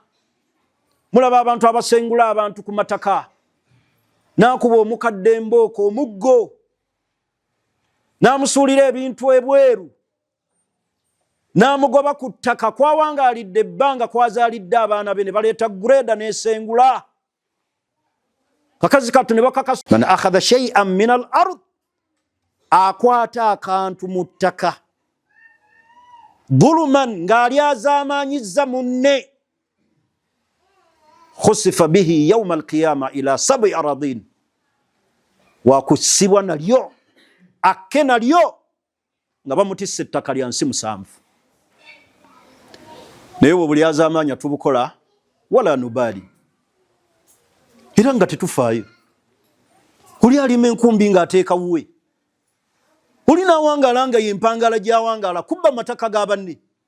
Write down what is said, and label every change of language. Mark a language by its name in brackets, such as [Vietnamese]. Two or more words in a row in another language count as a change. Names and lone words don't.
[Ganda] Mulaba abantu abasengula abantu ku mataka, n'akuba omukadde embooko omuggo, n'amusuulira ebintu ebweru, n'amugoba ku ttaka, kwawangaalidde ebbanga kwazaalidde abaana be ne baleeta greda n'esengula. Kakazi kattu ne bakakasa [Arabic] من أخذ شيئا من الأرض, [Ganda] akwata akantu mu ttaka [Arabic] ظلما [Ganda] ng'alyazaamaanyizza munne, [Arabic] خسف به يوم القيامة إلى 7 أرضين, [Ganda] wakusibwa nalyo akke nalyo nga bamutisse ettaka lya nsi 7. Naye obulyazaamaanya tubukola [Arabic] ولا نبالي, [Ganda] era nga tetufaayo. Oli alima enkumbi ng'ateeka wuwe, oli n'awangaala nga yempangala gy'awangaala kubba mataka ga banne.